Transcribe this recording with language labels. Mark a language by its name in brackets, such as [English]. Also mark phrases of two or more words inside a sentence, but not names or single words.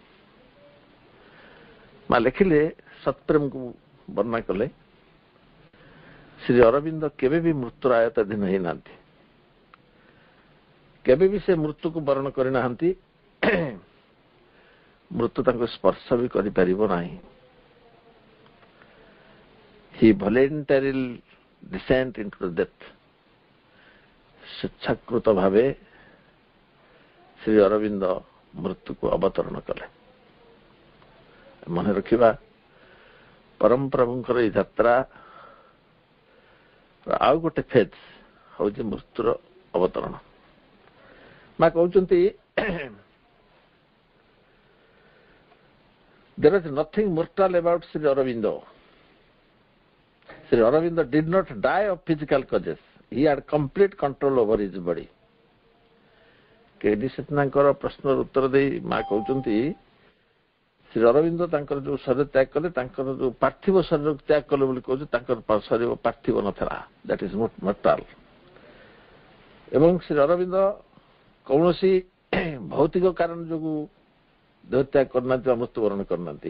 [Odia] ମା ଲେଖିଲେ, ସତ୍ପ୍ରେମକୁ ବର୍ଣ୍ଣନା କଲେ, ଶ୍ରୀ ଅରବିନ୍ଦ କେବେ ବି ମୃତ୍ୟୁର ଆୟତ୍ତାଧୀନ ହେଇନାହାନ୍ତି, କେବେ ବି ସେ ମୃତ୍ୟୁକୁ ବରଣ କରିନାହାନ୍ତି, ମୃତ୍ୟୁ ତାଙ୍କୁ ସ୍ପର୍ଶ ବି କରିପାରିବ ନାହିଁ। [English] He voluntarily descent into the death. [Odia] ସ୍ୱେଚ୍ଛାକୃତ ଭାବେ ଶ୍ରୀ ଅରବିନ୍ଦ ମୃତ୍ୟୁକୁ ଅବତରଣ କଲେ। ମନେ ରଖିବା, ପରମ ପ୍ରଭୁଙ୍କର ଏହି ଯାତ୍ରା ଆଉ ଗୋଟେ ଫେଜ୍ ହଉଛି ମୃତ୍ୟୁର ଅବତରଣ। ମା କହୁଛନ୍ତି, [English] there is nothing mortal about Sri Aurobindo. Sri Aurobindo did not die of physical causes. He had complete control over his body. [Odia] କେଡି ସେଟନାଙ୍କର ପ୍ରଶ୍ନର ଉତ୍ତର ଦେଇ ମା କହୁଛନ୍ତି, ଶ୍ରୀ ଅରବିନ୍ଦ ତାଙ୍କର ଯୋଉ ଶରୀର ତ୍ୟାଗ କଲେ, ତାଙ୍କର ଯୋଉ ପାର୍ଥିବ ଶରୀରକୁ ତ୍ୟାଗ କଲେ ବୋଲି କହୁଛି, ତାଙ୍କର ଶରୀର ପାର୍ଥିବ ନଥିଲା, [English] that is mortal. [Odia] ଏବଂ ଶ୍ରୀ ଅରବିନ୍ଦ କୌଣସି ଭୌତିକ କାରଣ ଯୋଗୁଁ ଦେହ ତ୍ୟାଗ କରିନାହାନ୍ତି ବା ମୃତ୍ୟୁବରଣ କରିନାହାନ୍ତି।